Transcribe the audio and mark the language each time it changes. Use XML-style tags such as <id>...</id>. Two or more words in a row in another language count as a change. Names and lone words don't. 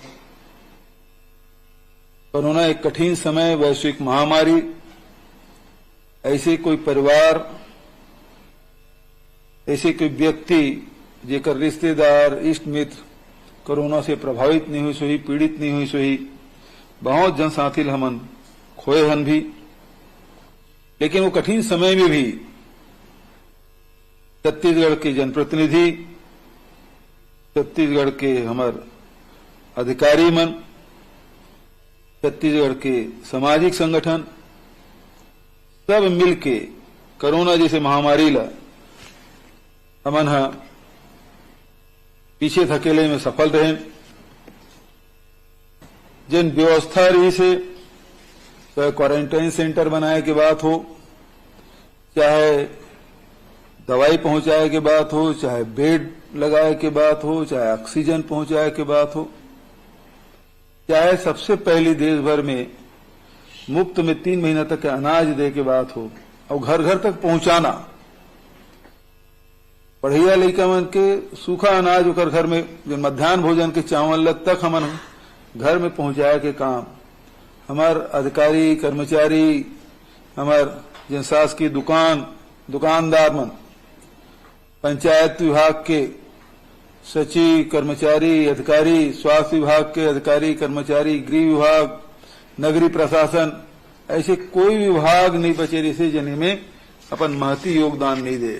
<hne>कोरोना एक कठिन समय, वैश्विक महामारी। ऐसे कोई परिवार, ऐसे कोई व्यक्ति जेकर रिश्तेदार इष्ट मित्र कोरोना से प्रभावित नहीं हुई सोही, पीड़ित नहीं हुई सोही। बहुत जनसाथी हमन खोए हन भी, लेकिन वो कठिन समय में भी छत्तीसगढ़ के जनप्रतिनिधि, छत्तीसगढ़ के हमार अधिकारी मन, छत्तीसगढ़ के सामाजिक संगठन सब मिलके कोरोना जैसे महामारी ला हमन पीछे धकेले में सफल रहे। जिन व्यवस्था रही से, चाहे</hne> <en>quarantine centre</en> <hne>बनाए की बात हो, चाहे दवाई पहुंचाए की बात हो, चाहे बेड लगाए की बात हो, चाहे ऑक्सीजन पहुंचाए की बात हो, चाहे सबसे पहली देश भर में मुफ्त में 3 महीना तक अनाज दे के बात हो और घर घर तक पहुंचाना। पढ़िया लड़का मन के सूखा अनाज ओकर घर में जो मध्यान्ह भोजन के चावल लग तक हमन घर में पहुंचाए के काम हमार अधिकारी कर्मचारी, हमार जिन शासकीय दुकानदार मन, पंचायत विभाग के सचिव कर्मचारी अधिकारी, स्वास्थ्य विभाग के अधिकारी कर्मचारी, गृह विभाग, नगरीय प्रशासन, ऐसे कोई विभाग नहीं बचे जिसे जने में अपन महती योगदान नहीं दे।</hne>